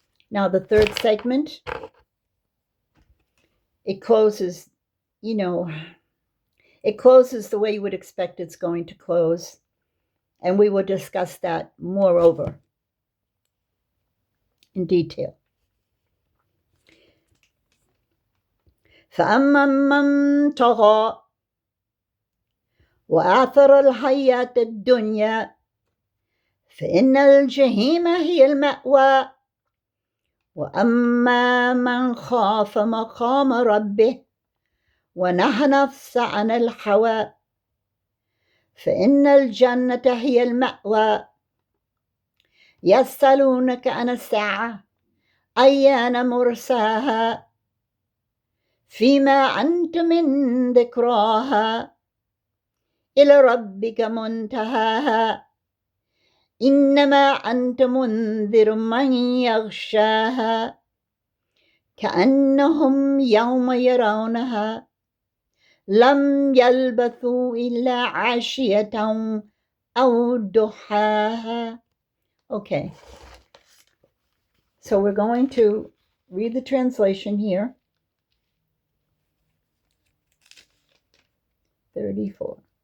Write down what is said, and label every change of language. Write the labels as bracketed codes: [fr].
[en] Now, the third segment, it closes, it closes the way you would expect it's going to close, and we will discuss that moreover in detail. [ar] فَأَمَّا مَنْ طَغَى وآثر الحياة الدنيا فإن الجحيم هي المأوى وأما من خاف مقام ربه ونهى النفس عن الهوى فإن الجنة هي المأوى يسألونك عن الساعة أيان مرساها فيما أنت من ذكراها إلى ربك منتهاها إنما أنت منذر من يغشاها كأنهم يوم يرونها لم يلبثوا إلا عشية أو ضحاها. [en] Okay, so we're going to read the translation here. 34.